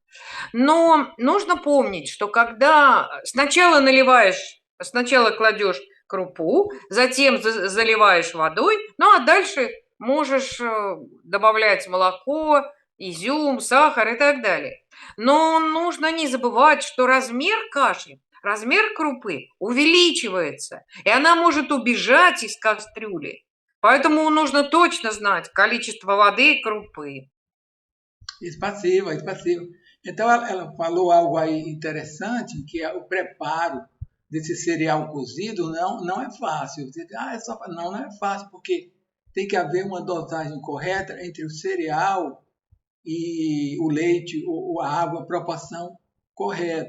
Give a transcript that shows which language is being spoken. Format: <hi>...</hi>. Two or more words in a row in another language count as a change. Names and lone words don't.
<ru>Но нужно помнить, что когда сначала кладешь крупу, затем заливаешь водой, ну а дальше можешь добавлять молоко, изюм, сахар и так далее. Но нужно не забывать, что размер крупы увеличивается, и она может убежать из кастрюли. Поэтому нужно точно знать количество воды и крупы. Спасибо, спасибо.</ru> <pt>Então ela falou algo aí interessante, que é o preparo desse cereal cozido não é fácil. Você diz, não é fácil, porque tem que haver uma dosagem correta entre o cereal e o leite ou a água, a proporção correta.</pt>